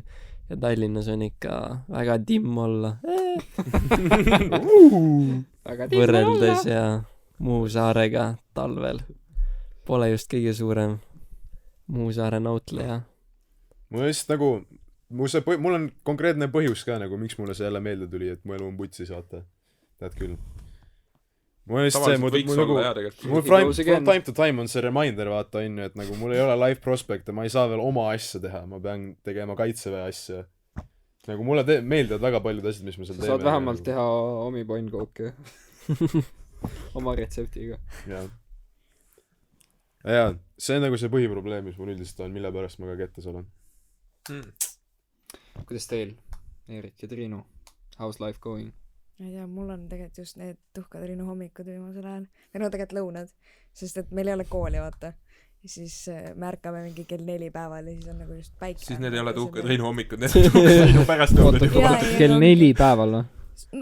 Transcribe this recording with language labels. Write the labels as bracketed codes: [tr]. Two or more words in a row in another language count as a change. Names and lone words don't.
[et] Ja Tallinnas on ikka väga timm olla. Võrreldes ja Muhu saarega talvel. Pole just kõige suurem Muhu saare nautleja. Mul just nagu mul on konkreetne põhjus ka nagu, miks mulle see jälle meelde tuli, et mu elu on putsis, vaata. Tead küll. Mul on just see, mul [en] from time to time [et] on see reminder, vaata, on ju, et nagu mul ei ole [en] life prospect [et] ja ma ei saa veel oma asja teha, ma pean tegema kaitseväe asja. Nagu mulle meeldivad väga paljud asjad, mis me seal teeme. Saad vähemalt teha omi pointkooke oma retseptiga. Ja, see on nagu see põhiprobleem, mis mul üldiselt on, mille pärast ma ka kettas olen. Kuidas teil, Eerik ja Triinu? [en] How's life going? [et] Ma ei tea, mul on tegelikult just need tuhkatriinu hommikud viimasel ajal. Või no tegelikult lõunad, sest et meil ei ole kooli, vaata. Ja siis me ärkame mingi kell 4 päeval ja siis on nagu just päike. Siis need ei ole tuhkatriinu hommikud, need on tuhkatriinu pärast lõunad. Kell 4 päeval, no?